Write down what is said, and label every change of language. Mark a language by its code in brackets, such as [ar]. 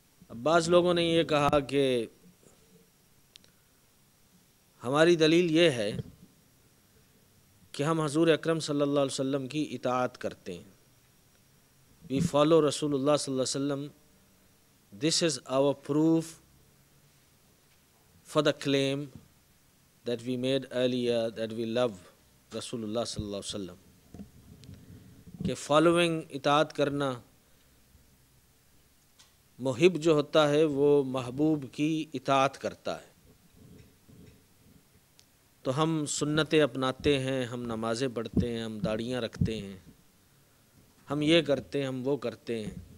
[ur] اب بعض لوگوں نے یہ کہا کہ ہماری دلیل یہ ہے کہ ہم حضور اکرم صلی اللہ علیہ وسلم کی اطاعت کرتے ہیں. [en] We follow رسول اللہ صلی اللہ علیہ وسلم. This is our proof for the claim that we made earlier that we love رسول اللہ صلی اللہ علیہ وسلم. [ur] کہ فالوئنگ، اطاعت کرنا، محب جو ہوتا ہے وہ محبوب کی اطاعت کرتا ہے. تو ہم سنتیں اپناتے ہیں، ہم نمازیں پڑھتے ہیں، ہم داڑھیاں رکھتے ہیں، ہم یہ کرتے ہیں، ہم وہ کرتے ہیں.